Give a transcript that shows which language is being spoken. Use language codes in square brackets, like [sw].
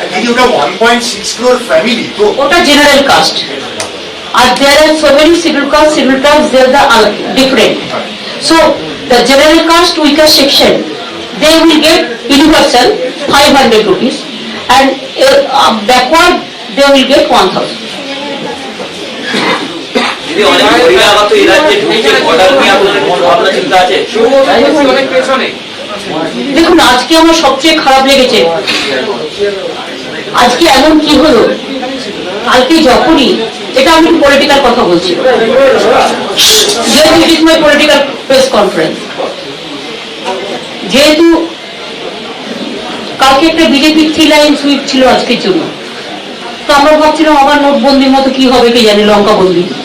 [bn] ওটা 1.6 crore family তো, ওটা general caste, আর [en] there are so many scheduled castes, they are the different. So the general caste weaker section, they will get universal 500 rupees, and backward they will get 1,000. [bn] দিদি, অনেক বহিরাগত এই রাজ্যে ঢুকছে, order নিয়ে আপনাদের কোনো ভাবনা চিন্তা আছে? দেখুন, আজকে আমার সবচেয়ে খারাপ লেগেছে, আজকে এমন কি হলো, কালকে যখনই, এটা আমি পলিটিক্যাল কথা বলছি, যেহেতু [en] it is my political press conference, [bn] যেহেতু কালকে একটা বিজেপি 3 লাইন সুইপ ছিল আজকের জন্য, তো আমরা ভাবছিলাম আবার নোটবন্দির মতো কি হবে কে জানে, লঙ্কা বন্দি।